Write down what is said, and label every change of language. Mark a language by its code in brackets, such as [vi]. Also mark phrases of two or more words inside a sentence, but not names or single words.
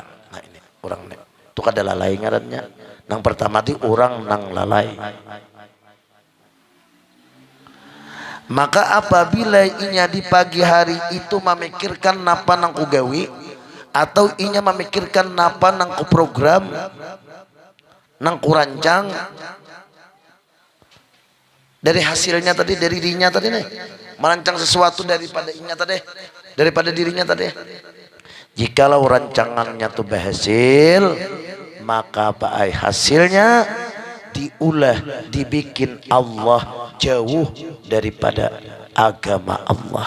[bjn] Nah ini orang itu kada lalai ngarannya. Nang pertama di orang nang lalai. Maka apabila inya di pagi hari itu memikirkan napa nang ku gawi, atau inya memikirkan napa nang ku program, nang ku rancang, dari hasilnya tadi, dari dirinya tadi nih, merancang sesuatu daripada inya tadi, daripada dirinya tadi. Jikalau rancangannya tuh berhasil, maka apa hasilnya diulah, dibikin Allah jauh daripada agama Allah.